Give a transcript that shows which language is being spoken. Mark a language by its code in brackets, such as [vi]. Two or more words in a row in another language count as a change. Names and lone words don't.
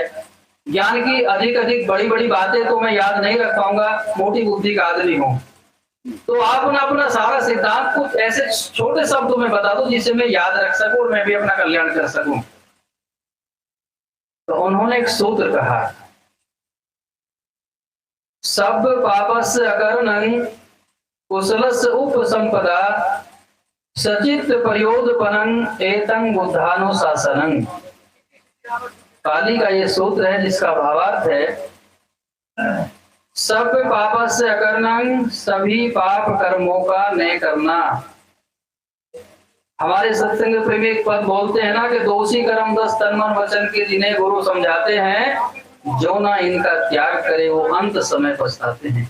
[hi] ज्ञान की अधिक अधिक बड़ी बड़ी बातें तो मैं याद नहीं रख पाऊंगा, मोटी बुद्धि का आदमी हूं। तो आप ना अपना सारा सिद्धांत कुछ ऐसे छोटे शब्दों में बता दो जिसे मैं याद रख सकूं और मैं भी अपना कल्याण कर सकूं। तो उन्होंने एक सूत्र कहा, [pi] सब पापस्य अकरणं कुशलस्य उपसंपदा सचित प्रयोदपनं एतं बुद्धानुशासनं। [hi] पाली का ये सूत्र है जिसका भावार्थ है, [pi] सब पापस्य अकरणं, [hi] सभी पाप कर्मों का न करना। हमारे सत्संग प्रेमी एक पद बोलते हैं ना कि दोषी कर्म 10 तन मन वचन के जिन्हें गुरु समझाते हैं, जो ना इनका त्याग करे वो अंत समय पछताते हैं।